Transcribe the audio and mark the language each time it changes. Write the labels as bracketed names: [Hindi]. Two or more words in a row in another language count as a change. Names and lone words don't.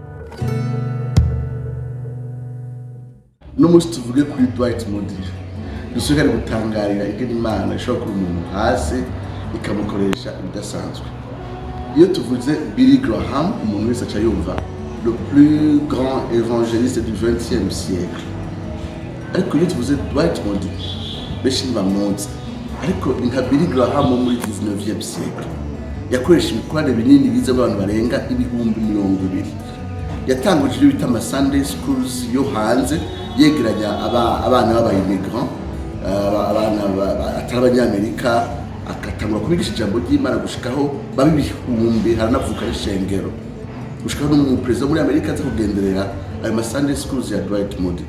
[Rundi] N'umunsi tuvuge kuri Dwight Moody dusubire gutangarira ingene Imana ishobora kuba umuntu hasi ikamukoresha ibidasanzwe. Iyo tuvuze Billy Graham, umuntu wese aca yumva [French] le plus grand évangéliste du 20e siècle. [Rundi] Ariko iyo tuvuze Dwight Moody benshi ntibamuzi, ariko nka Billy Graham muri [French] 19e siècle [Rundi] yakoresha ibikorane binini biza abantu barenga 200,000. Yatanguje ibyo bita ama [English] Sunday schools [Rundi] yo hanze yegeranya abana b'abayimmigrant, abana atari abanyamerika, akatangura kubigisha ijambo ry'Imana gushikaho babi bihumbi, haranavuka n'ishengero gushikaho n'umuperezida muri Amerika aza kugenderera ayo ma [English] Sunday schools [Rundi] ya Dwight Moody.